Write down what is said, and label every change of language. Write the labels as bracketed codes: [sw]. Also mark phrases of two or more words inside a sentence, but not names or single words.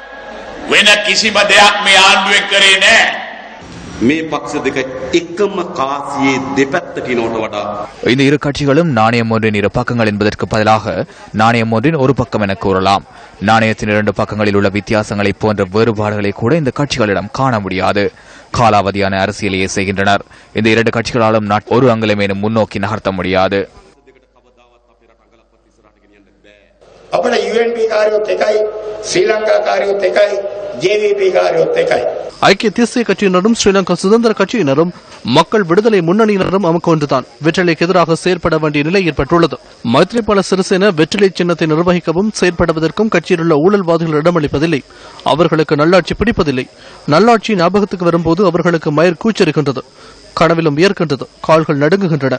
[ta] இந்த இரு கட்சிகளும் நாணயம் ஒன்றின் இரு பக்கங்கள் என்பதற்கு பதிலாக நாணயம் ஒன்றின் ஒரு பக்கம் என கூறலாம். நாணயத்தின் 2 பக்கங்களில் உள்ள வித்தியாசங்களை போன்ற வேறுபாடுகளை கூட இந்த கட்சிகளிடம் காண முடியாது. காலாவதியான அரசியலையே செய்கின்றனர். இந்த 2 கட்சிகளாலும் ஒரு அங்கலமேனும் முன்னோக்கி நகர்த்த முடியாது. [si] අපේ UNP කාර්යොත් එකයි ශ්‍රී ලංකා කාර්යොත් එකයි JVP කාර්යොත් එකයි. [ta] ஐக்கிய தேசிய கட்சியினரும் ஸ்ரீலங்கா சுதந்திர கட்சியினரும் மக்கள் விடுதலை முன்னணியினரும் நமக்கு ஒன்றுதான். வெற்றிலைக்கு எதிராக செயற்பட வேண்டிய நிலை ஏற்பட்டுள்ளது. மைத்ரிபால சிறிசேன வெற்றிலை சின்னத்தை நிர்வகிக்கவும் செயற்படுவதற்கும் கட்சியில் உள்ள ஊழல்வாதிகள் இடமளிப்பதில்லை. அவர்களுக்கு நல்லாட்சி பிடிப்பதில்லை. நல்லாட்சி ஞாபகத்துக்கு வரும்போது அவர்களுக்கு மயிர் கூச்சரிக்கின்றது, கனவிலும் வியர்க்கின்றது, கால்கள் நடுங்குகின்றன.